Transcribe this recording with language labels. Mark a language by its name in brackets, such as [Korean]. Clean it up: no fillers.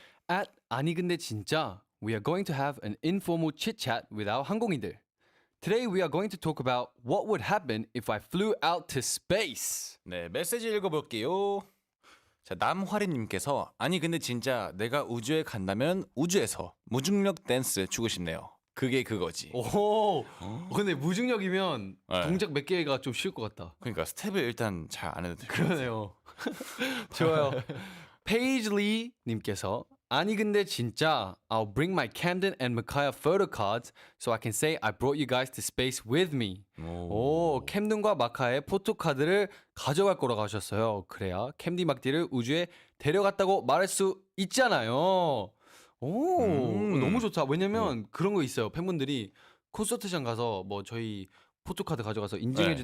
[English] At [Korean] 아니 근데 진짜 [English] we are going to have an informal chit chat with our 항공인들. Today we are going to talk about what would happen if I flew out to space. [Korean] 네, 메시지 읽어볼게요. 자, 남화리님께서 아니 근데 진짜 내가 우주에 간다면 우주에서 무중력 댄스 추고 싶네요. 그게 그거지. 오, 근데 무중력이면 네. 동작 몇 개가 좀 쉬울 것 같다. 그러니까 스텝을 일단 잘 안 해도 돼. 그러네요. 좋아요. 페이즐리 님께서 아니 근데 진짜 [English] I'll bring my Camden and Micaiah photo cards so I can say I brought you guys to space with me. [Korean] 오, 캠든과 마카의 포토카드를 가져갈 거라고 하셨어요. 그래야 캠디 막디를 우주에 데려갔다고 말할 수 있잖아요. 오, 너무 좋다. 왜냐면 그런 거 있어요. 팬분들이 콘서트장 가서 뭐 저희 포토카드 가져가서 인증해 줄